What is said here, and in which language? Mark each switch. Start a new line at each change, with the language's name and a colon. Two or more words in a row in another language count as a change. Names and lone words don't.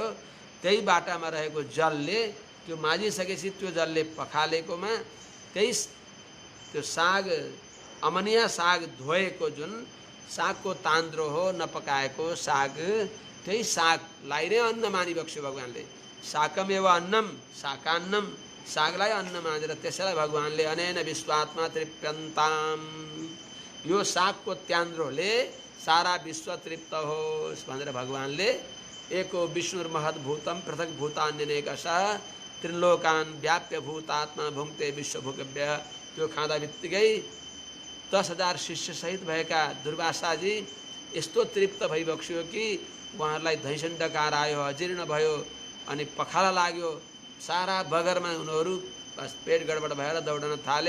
Nepali: त्यही बाटामा रहेको जलले त्यो माझिसकेपछि त्यो जलले पखालेकोमा त्यही त्यो साग अमनिया साग धोएको जुन सागको तान्द्रो हो, नपकाएको साग, त्यही सागलाई नै अन्न मानिबक्स्यो भगवानले।
Sanskrit: साकमेव अन्नम साकान्नम,
Nepali: सागलाई अन्न मानेर त्यसैलाई भगवानले
Sanskrit: अनेन विश्वात्मा तृप्यन्ताम,
Nepali: यो सागको त्यान्द्रोले सारा विश्व तृप्त होस् भनेर भगवानले
Sanskrit: एको विष्णुर्महद्भूतम पृथक भूतान्यनेकशः त्रिलोकान् व्याप्य भूतात्मा भुङ्क्ते विश्वभोगव्य।
Nepali: त्यो खाँदा बित्तिकै 10,000 शिष्य सहित भएका दुर्वासाजी यस्तो तृप्त भइबक्स्यो कि उहाँहरूलाई धैसण्डकार आयो, अजीर्ण भयो अनि पखाला लाग्यो। सारा बगरमा उनीहरू बस पेट गडबड भएर दौडन थाले।